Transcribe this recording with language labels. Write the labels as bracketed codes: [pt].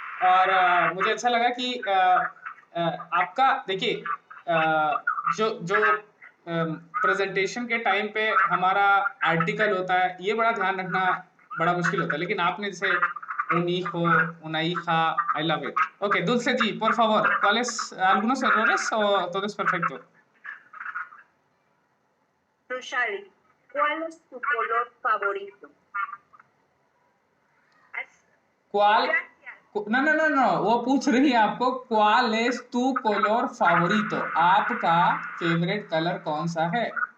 [hi] और मुझे अच्छा लगा कि आपका देखिए, जो प्रेजेंटेशन के टाइम पे हमारा आर्टिकल होता है, ये बड़ा ध्यान रखना बड़ा मुश्किल होता है, लेकिन आपने जैसे [es] un hijo, una hija, [en] I love it. [es] Okay, Dulce जी, por favor, ¿cuáles algunos errores o todo es perfecto? Rushali, ¿cuál es tu color favorito? ¿Cuál? Gracias. No, [hi] वो पूछ रही है आपको, [es] ¿cuál es tu color favorito? [hi] आपका favourite colour कौन सा है?